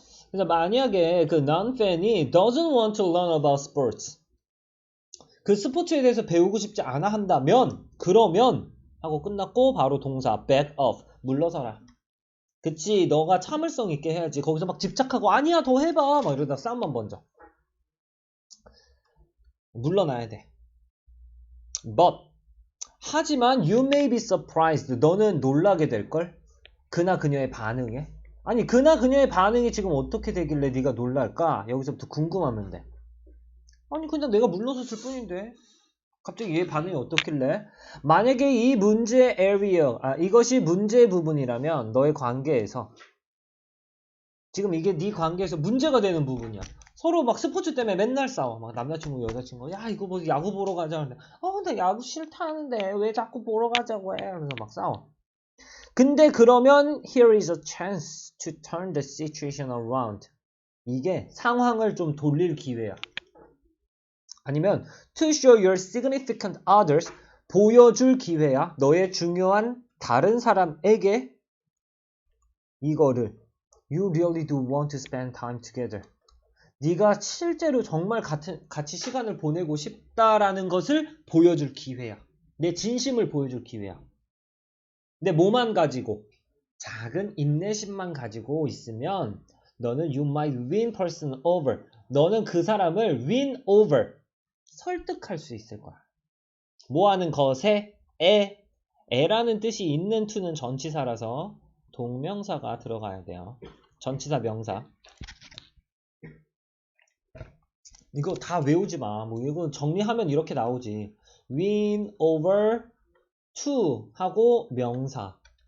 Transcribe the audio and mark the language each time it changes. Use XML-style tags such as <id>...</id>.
<ko>그래서 만약에 그 non-fan이</ko> <en>doesn't want to learn about sports,</en> <ko>그 스포츠에 대해서 배우고 싶지 않아 한다면, 그러면 하고 끝났고 바로 동사</ko> <en>back off,</en> <ko>물러서라. 그치, 너가 참을성 있게 해야지. 거기서 막 집착하고 아니야 더 해봐 막 이러다 싸움만 번져. 물러나야 돼.</ko> <en>But</en> <ko>하지만</ko> <en>you may be surprised,</en> <ko>너는 놀라게 될걸? 그나 그녀의 반응에. 아니 그나 그녀의 반응이 지금 어떻게 되길래 네가 놀랄까? 여기서부터 궁금하면 돼. 아니 그냥 내가 물러섰을 뿐인데 갑자기 얘 반응이 어떻길래? 만약에 이 문제의 area, 이것이 문제의 부분이라면 너의 관계에서 지금 이게 네 관계에서 문제가 되는 부분이야. 서로 막 스포츠 때문에 맨날 싸워. 막 남자친구, 여자친구. 야, 이거 뭐 야구 보러 가자. 근데, 나 야구 싫다는데 왜 자꾸 보러 가자고 해. 그래서 막 싸워. 근데 그러면</ko> <en>here is a chance to turn the situation around.</en> <ko>이게 상황을 좀 돌릴 기회야. 아니면</ko> <en>to show your significant others.</en> <ko>보여줄 기회야. 너의 중요한 다른 사람에게 이거를</ko> <en>You really do want to spend time together.</en> <ko>네가 실제로 정말 같이 시간을 보내고 싶다라는 것을 보여줄 기회야. 내 진심을 보여줄 기회야. 근데 뭐만 가지고 작은 인내심만 가지고 있으면 너는</ko> <en>you might win person over.</en> <ko>너는 그 사람을</ko> <en>win over.</en> <ko>설득할 수 있을 거야. 뭐 하는 것에 애라는 뜻이 있는 to는 전치사라서 동명사가 들어가야 돼요. 전치사 명사. 이거 다 외우지 마. 뭐 이거 정리하면 이렇게 나오지.</ko> <en>win over to</en> <ko>하고 명사.</ko>